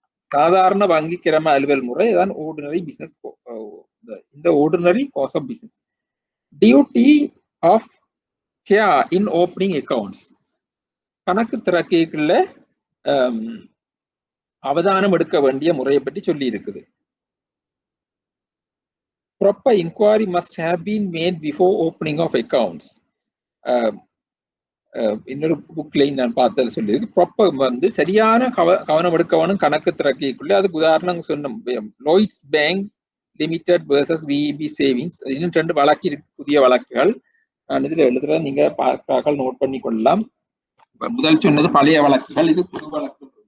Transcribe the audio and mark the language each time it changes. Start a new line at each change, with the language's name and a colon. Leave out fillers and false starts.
Tamil: சாதாரண வங்கி கிரம அலுவல் முறை தான் ஆர்டினரி பிசினஸ்.
English: இந்த ordinary course of business duty of care in opening accounts
Tamil: கணக்கு திறக்கைக்குள்ள அவதானம் எடுக்க வேண்டிய முறையை பற்றி சொல்லி இருக்குது.
English: Proper inquiry must have been made before opening of accounts.
Tamil: இன்னொரு புக்லையும் நான் பார்த்தது சொல்லி ப்ராப்பர் வந்து சரியான கவனம் எடுக்கவனும் கணக்கு திறக்கைக்குள்ள அதுக்கு உதாரணம் சொன்னோம். லோய்ட்ஸ் பேங்க் லிமிடெட் வெர்சஸ் விஇபி சேவிங்ஸ் இன்னும் 2 வழக்கு இருக்கு, புதிய வழக்குகள். நான் இதுல எழுதுற நீங்க பார்க்க நோட் பண்ணி கொள்ளலாம். முதல் சொன்னது பழைய வழக்குகள், இது புது வழக்கு.